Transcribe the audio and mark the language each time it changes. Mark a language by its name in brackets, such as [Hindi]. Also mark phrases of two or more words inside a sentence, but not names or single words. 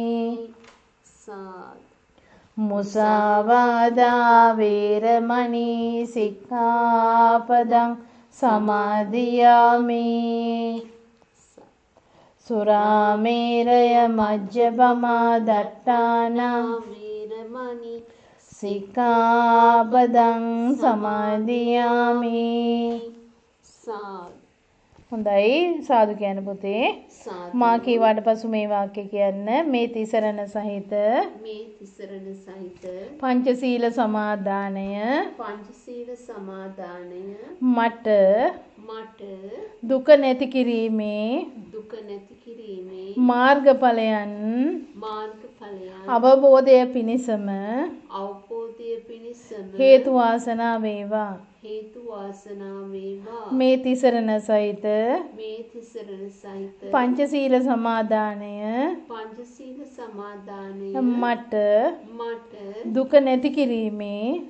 [Pali] මුසාවාදා වේරමණී සික්ඛාපදං සමාදියාමි සුරාමේරය මජ්ජපමා දට්ඨානා වේරමණී සික්ඛාපදං සමාදියාමි [Sinhala] හොඳයි සාදු කියන පුතේ මා කීවාට පසු මේ වාක්‍ය කියන්න මේ තිසරණ සහිත පංචශීල සමාදානය මට දුක නැති කිරීමේ මාර්ගඵලයන් අවබෝධය පිණිසම හේතු වාසනා වේවා මේ තිසරණ සහිත පංචශීල සමාදානය මට දුක නැති කිරීමේ